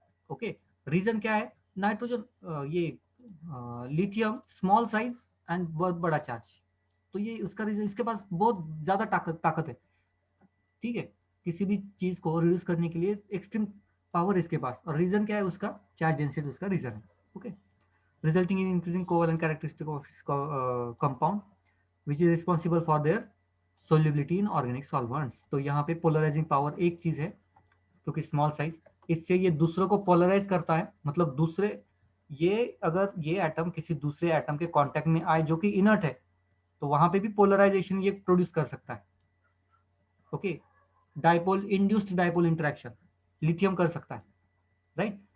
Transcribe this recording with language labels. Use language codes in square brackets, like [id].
[hi] Okay, reason क्या है? Nitrogen, ये लिथियम स्मॉल साइज एंड बहुत बड़ा चार्ज, तो ये उसका रीजन, इसके पास बहुत ज्यादा ताकत है, ठीक है, किसी भी चीज को रिड्यूस करने के लिए एक्सट्रीम पावर इसके पास। और रीजन क्या है उसका? चार्ज डेंसिटी उसका रीजन है। [en] Okay, resulting in increasing covalent characteristic of compound which is responsible for their solubility in organic solvents। [hi] तो यहाँ पे पोलराइजिंग पावर एक चीज है, क्योंकि स्मॉल साइज, इससे ये दूसरों को पोलराइज करता है, मतलब दूसरे, ये अगर ये एटम किसी दूसरे एटम के कांटेक्ट में आए जो कि इनर्ट है, तो वहां पे भी पोलराइजेशन ये प्रोड्यूस कर सकता है। Okay, dipole, induced dipole interaction lithium कर सकता है, राइट।